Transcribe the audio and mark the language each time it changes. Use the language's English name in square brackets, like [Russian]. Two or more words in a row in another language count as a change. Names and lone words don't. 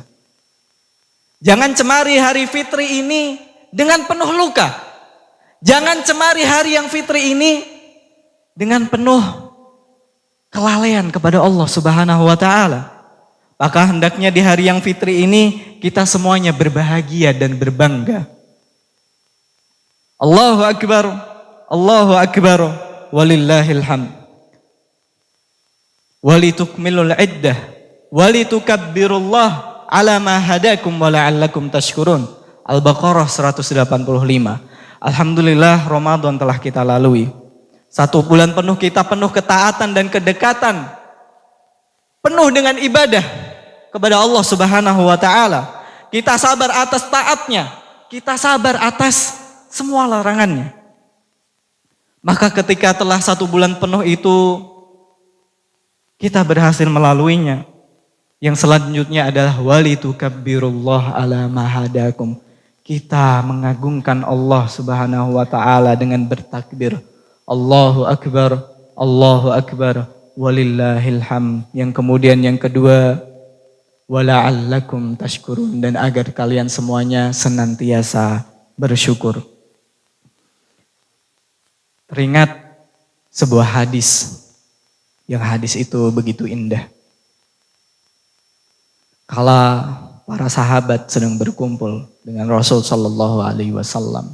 [Indonesian] Jangan cemari hari fitri ini dengan penuh luka. Jangan cemari hari yang fitri ini dengan penuh kelalaian kepada Allah [Arabic] سبحانه وتعالى. [Indonesian] Maka hendaknya di hari yang fitri ini kita semuanya berbahagia dan berbangga. [Arabic] الله أكبر الله أكبر ولله الحمد. ولتكملوا العدة ولتكبروا الله على ما هداكم ولعلكم تشكرون. [Indonesian] Al-Baqarah 185. Alhamdulillah Ramadan telah kita lalui. 1 bulan penuh kita penuh ketaatan dan kedekatan. Penuh dengan ibadah kepada Allah [Arabic] سبحانه وتعالى. [Indonesian] Kita sabar atas taatnya, kita sabar atas semua larangannya. Maka ketika telah 1 bulan penuh itu kita berhasil melaluinya. Yang selanjutnya adalah [Arabic] ولتكبروا الله على ما هداكم. [Indonesian] Kita mengagungkan Allah [Arabic] سبحانه وتعالى [Indonesian] dengan bertakbir. [Arabic] الله أكبر الله أكبر ولله الحمد. [Indonesian] Yang kemudian yang kedua, [Arabic] ولعلكم تشكرون, [Indonesian] dan agar kalian semuanya senantiasa bersyukur. Teringat sebuah hadis. Yang hadis itu begitu indah. Kala para sahabat sedang berkumpul dengan Rasul [Arabic] صلى الله عليه وسلم.